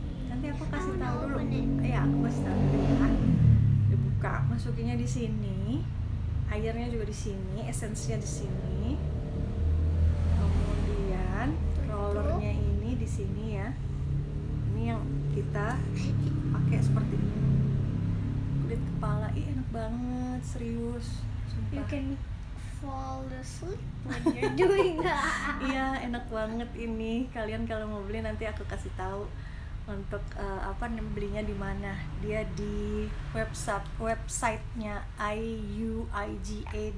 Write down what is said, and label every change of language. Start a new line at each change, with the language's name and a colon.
Indonesian: Nanti aku kasih tahu dulu. Iya, aku kasih tahu dulu ya. Dibuka, masukinnya di sini. Airnya juga di sini, esensinya di sini. Kemudian rollernya ini di sini ya. Ini yang kita pakai seperti ini. Kulit kepala, enak banget, serius. Sumpah.
English: You can fall asleep when you're doing that.
Indonesian: Iya, enak banget ini. Kalian kalau mau beli nanti aku kasih tahu untuk belinya di mana. Dia di websitenya iuiga.id.